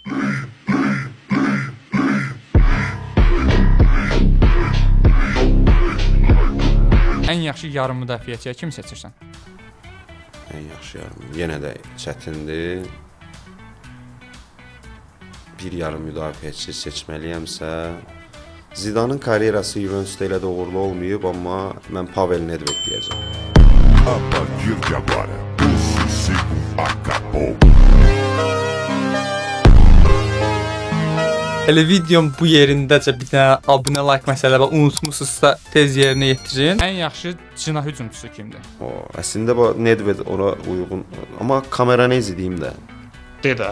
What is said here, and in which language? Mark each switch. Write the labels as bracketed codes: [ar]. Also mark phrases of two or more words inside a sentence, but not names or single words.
[az] Ən yaxşı yarım müdafiəçiyə kim seçirsən? Ən yaxşı yarım. Yenə də çətindir. Bir yarım müdafiəçi seçməliyəmsə, Zidane'ın karyerası Juventus'ta elə də uğurlu olmayıb, amma mən Pavel Nedved deyəcəm. [pt] A partir de agora, o sossego acabou. [az] Elə videom bu yerindəcə bir dənə abunə, like məsələ və unutmusunuzsa tez yerinə yetirin. Ən yaxşı cina hücumçusu kimdir? Əslində bu Nedved ora uyğun, amma Camoranesi deyim də. Dedə.